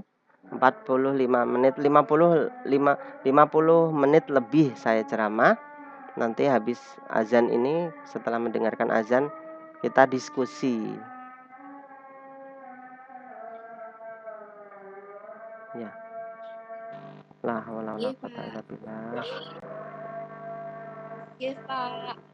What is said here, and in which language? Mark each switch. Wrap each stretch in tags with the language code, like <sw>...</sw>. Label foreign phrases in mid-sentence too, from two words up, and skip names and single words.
<id>45 menit, 50 menit lebih saya ceramah. Nanti habis azan ini, setelah mendengarkan azan, kita diskusi. Ya.</id> <ar>لا حول ولا قوة إلا بالله.</ar> <id>Iya, Pak.</id>